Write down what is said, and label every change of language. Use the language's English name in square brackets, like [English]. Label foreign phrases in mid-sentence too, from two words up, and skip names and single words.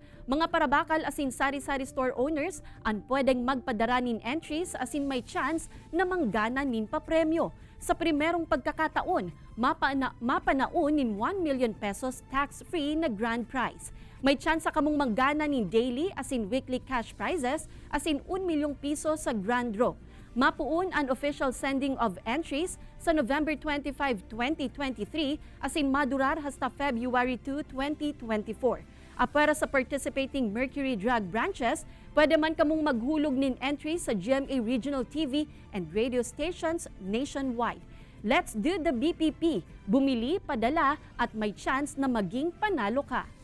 [Bikol] Mga parabakal asin sari-sari [English] store owners [Bikol] ang pwedeng magpadara nin entries asin may chance na manggana nin papremyo. Sa primerong pagkakataon, mapanaon nin [English] 1 million pesos tax-free [Bikol] na [English] grand prize. [Bikol] May chance kamong manggana nin daily asin [English] weekly cash prizes [Bikol] asin 1 milyong piso sa [English] grand draw. [Bikol] Mapuun ang [English] official sending of entries [Bikol] sa November 25, 2023 asin madurar hasta February 2, 2024. Para sa [English] participating Mercury Drug branches, [Bikol] pwede man kamong maghulog nin entry sa [English] GMA Regional TV and radio stations nationwide. Let's do the BPP. [Filipino] Bumili, padala at may chance na maging panalo ka.